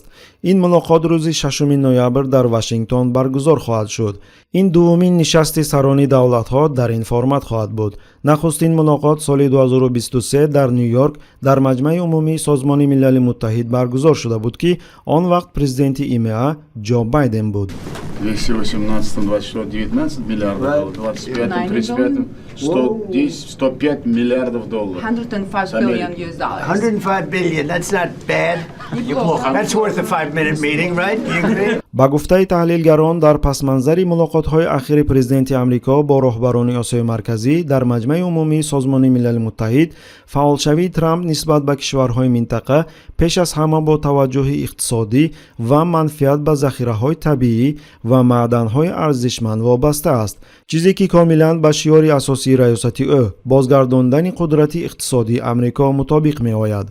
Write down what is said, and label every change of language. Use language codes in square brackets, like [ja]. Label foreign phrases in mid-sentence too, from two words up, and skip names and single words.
[tg] Ин мулоқот рӯзи 6 ноябр дар Вашингтон баргузор хоҳад шуд. Ин дуввумин нишасти сарони давлатҳо дар ин формат хоҳад буд. Нахустин мулоқот соли 2023 дар Нью-Йорк дар Маҷмаи умумии Созмони Милали Муттаҳид баргузор шуда буд, ки он вақт президенти ИМА Ҷо Байден буд. [ru] Если в 18-м, 24 19 миллиардов долларов, в 25-м, 35-м 110, 105 миллиардов долларов. [en] 105 billion US dollars. 105 billion, that's not bad. That's worth a 5-minute meeting, right? You agree? [tg] ба гуфтаи таҳлилгарон, дар пасманзари мулоқотҳои ахири президенти Амрико бо роҳбарони Осиёи Марказӣ дар Маҷмаи умумии Созмони Милали Муттаҳид, фаъолшавии Трамп нисбат ба кишварҳои минтақа пеш аз ҳама бо таваҷҷӯҳи иқтисодӣ ва манфиат ба захираҳои табиӣ ва маъданҳои арзишманд вобаста аст, чизе ки комилан ба шиёри асосии раёсати ӯ, бозгардондани қудрати иқтисодии Амрико мутобиқ меояд.